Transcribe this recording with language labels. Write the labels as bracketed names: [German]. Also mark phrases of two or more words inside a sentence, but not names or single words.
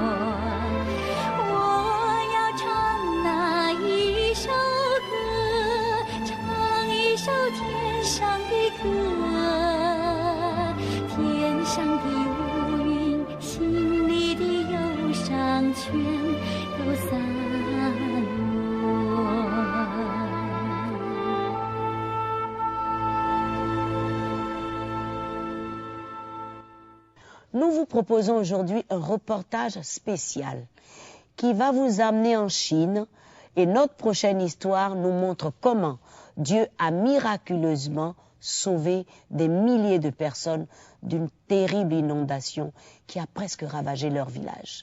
[Chinese] 我要唱那一首歌，唱一首天上的歌，天上的乌云，心里的忧伤，全都洒落。 [French] Nous vous proposons aujourd'hui un reportage spécial qui va vous amener en Chine et notre prochaine histoire nous montre comment Dieu a miraculeusement sauvé des milliers de personnes d'une terrible inondation qui a presque ravagé leur village.